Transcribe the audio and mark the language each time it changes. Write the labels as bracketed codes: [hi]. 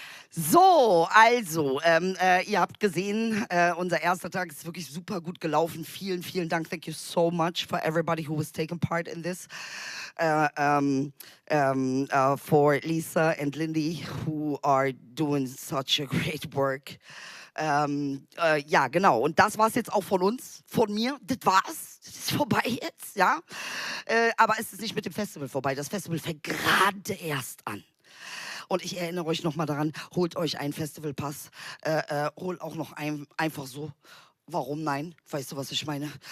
[de] So, also, ihr habt gesehen, unser erster Tag ist wirklich super gut gelaufen. Vielen, vielen Dank. [en] Thank you so much for everybody who was taking part in this. For Lisa and Lindy, who are doing such a great work. [de] Ja, genau. Und das war's jetzt auch von uns, von mir. Das war's. Das ist vorbei jetzt, ja. Aber es ist nicht mit dem Festival vorbei. Das Festival fängt gerade erst an. Und ich erinnere euch nochmal daran, holt euch einen Festivalpass, holt auch noch einfach so. Warum nein? Weißt du, was ich meine?